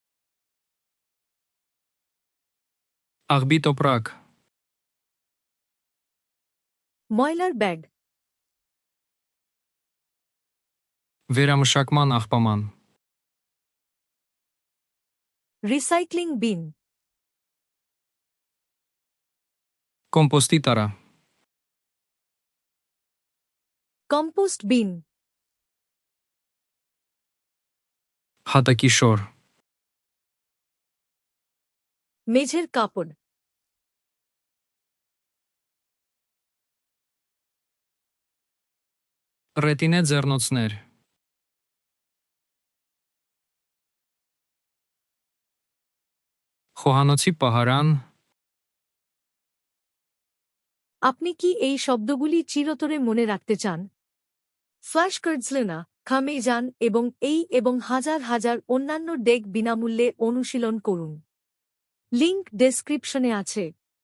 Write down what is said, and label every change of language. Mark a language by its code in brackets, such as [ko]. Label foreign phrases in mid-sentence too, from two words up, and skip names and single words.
[hy] Աղբի տոպրակ. [bn] ময়লার ব্যাগ, [hy] Վերամշակման աղբաման. [bn] রিসাইক্লিং বিন, [hy] Կոմպոստի տարա. [bn] কম্পোস্ট বিন, [hy] Հատակի շոր. [bn] মেঝের কাপড়, [hy] Ռետինե ձեռնոցներ. Խոհանոցի պահարան. [bn] আপনি কি এই শব্দগুলি চিরতরে মনে রাখতে চান? ফ্ল্যাশ কার্ডসলে না খামে যান এবং এই এবং হাজার হাজার অন্যান্য ডেক বিনামূল্যে অনুশীলন করুন। লিংক ডেসক্রিপশনে আছে।